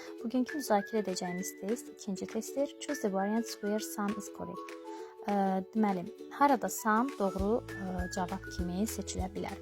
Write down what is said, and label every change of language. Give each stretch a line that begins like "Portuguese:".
Azerbaijani: Bugünkü müzakirə edəcəyimiz test ikinci testdir.
English: Choose the variants where some is correct.
Azerbaijani: Deməli, harada some doğru cavab kimi seçilə bilər.